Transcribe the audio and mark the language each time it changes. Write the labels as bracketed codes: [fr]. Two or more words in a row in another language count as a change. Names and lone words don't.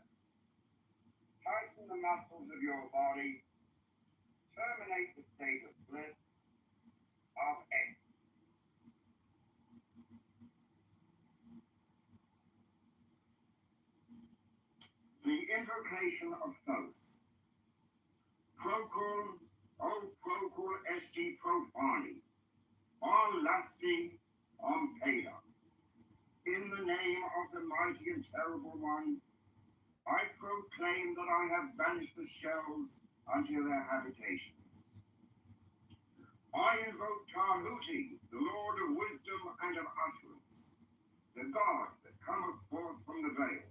[en] Tighten the muscles of your body. Terminate the state of bliss, of ecstasy. The invocation of Thoth. [la] Procul, O procul esti profani, on lusty, on peda. [en] In the name of the mighty and terrible one, I proclaim that I have banished the shells unto their habitations. I invoke Tahuti, the Lord of wisdom and of utterance, the God that cometh forth from the veil.